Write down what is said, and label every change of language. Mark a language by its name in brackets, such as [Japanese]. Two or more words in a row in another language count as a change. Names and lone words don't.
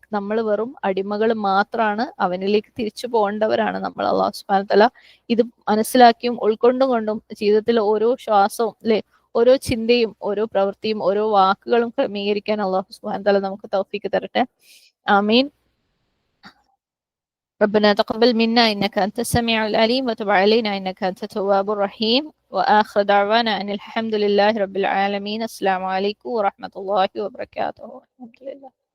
[Malayalam] നമ്മൾ വെറും അടിമകൾ മാത്രമാണ്. അവനിലേക്ക് തിരിച്ചു പോകേണ്ടവരാണ് നമ്മൾ. അള്ളാഹു [Arabic] سبحانه وتعالى [Malayalam] ഇത് മനസ്സിലാക്കിയും ഉൾക്കൊണ്ടും കൊണ്ടും ജീവിതത്തിൽ ഓരോ ശ്വാസവും അല്ലെ, ഓരോ ചിന്തയും ഓരോ പ്രവൃത്തിയും ഓരോ വാക്കുകളും ക്രമീകരിക്കാൻ അള്ളാഹു [Arabic] سبحانه وتعالى [Malayalam] നമുക്ക് തൗഫീക്ക് തരട്ടെ. ആമീൻ. [Arabic] ربنا تقبل منا إنك أنت السميع العليم وتب علينا إنك أنت التواب الرحيم وآخر دعوانا أن الحمد لله رب العالمين. السلام عليكم ورحمة الله وبركاته. الحمد لله.